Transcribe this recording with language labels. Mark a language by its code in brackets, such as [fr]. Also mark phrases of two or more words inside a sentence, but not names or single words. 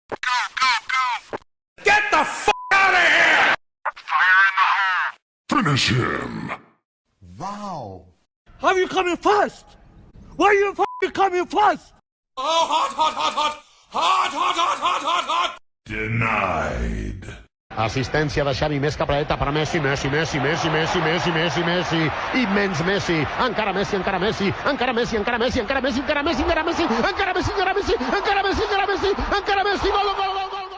[en] Get the fuck out of here! Fire in the hole! Finish him. Wow. How are you coming first? Why are you fucking coming first? Oh, hot! Denied. [ca] Assistència de Xavi, més cap a dreta per a Messi, Messi, i immens Messi, encara Messi, gol, gol, gol, gol!